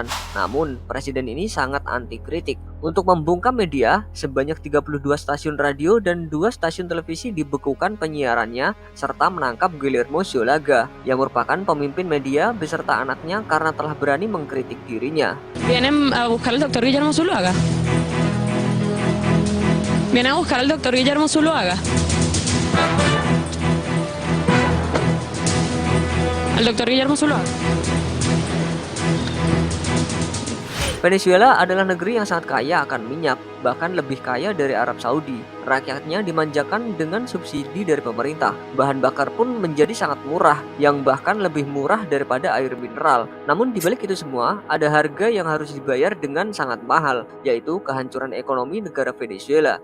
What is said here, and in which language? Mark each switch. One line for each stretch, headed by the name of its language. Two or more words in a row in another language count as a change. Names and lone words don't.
Indonesian: Namun, presiden ini sangat anti kritik. Untuk membungkam media, sebanyak 32 stasiun radio dan 2 stasiun televisi dibekukan penyiarannya, serta menangkap Guillermo Zulaga, yang merupakan pemimpin media beserta anaknya karena telah berani mengkritik dirinya.
Spanish: Vienen a buscar al doctor Guillermo Zuluaga. Vienen a buscar al doctor Guillermo Zuluaga. Al doctor Guillermo Zuluaga.
Indonesian: Venezuela adalah negeri yang sangat kaya akan minyak, bahkan lebih kaya dari Arab Saudi. Rakyatnya dimanjakan dengan subsidi dari pemerintah. Bahan bakar pun menjadi sangat murah, yang bahkan lebih murah daripada air mineral. Namun dibalik itu semua, ada harga yang harus dibayar dengan sangat mahal, yaitu kehancuran ekonomi negara Venezuela.